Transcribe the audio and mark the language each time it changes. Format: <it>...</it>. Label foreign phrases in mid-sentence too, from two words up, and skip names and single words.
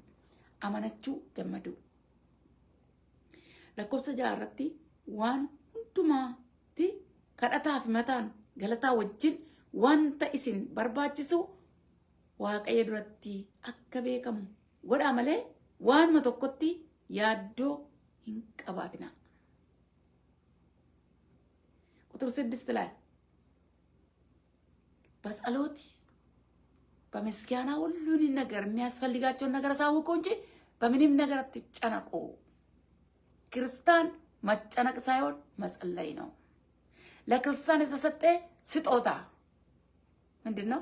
<om>Amanachuu gammaduu. Lakkoofsa 6 irratti waan hundumaatti kadhataa fi mataan galataa wajjin wanta isin barbaachisu waaqayyo duratti akka beekamu godhaa malee waanuma tokkotti ያዶ እንቀባትና</om> <am>ቁጥር 6 ላይ በጸሎት በመስጋና ሁሉን ነገር የሚያስፈልጋቸውን ነገር አሳውቁ እንጂ በምንም ነገር አትጨነቁ። ክርስቲያን መጨነቅ ሳይሆን መጸለይ ነው። ለክርስቲያን የተሰጠ ስጦታ ምንድነው?</am>